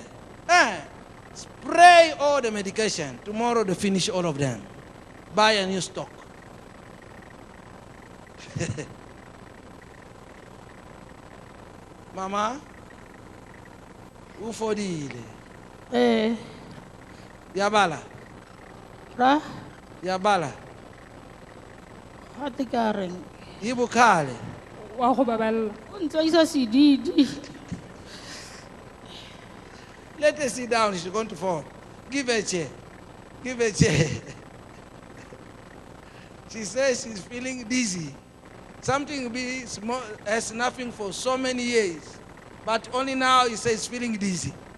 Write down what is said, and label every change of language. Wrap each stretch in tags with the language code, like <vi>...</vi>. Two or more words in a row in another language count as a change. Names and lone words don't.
<en>Spray all the medication. Tomorrow they finish all of them. Buy a new stock. Mama, who for the Yabala?</en> <tn>Ra, Yabala. ha te ka reng. Ibukale. Wa go baballa. O ntse a isa sedidi.</tn> <en>Let her sit down. She's going to fall. Give her a chair. Give her a chair. She says she's feeling dizzy. Something has nothing for so many years. But only now he says feeling dizzy.</en>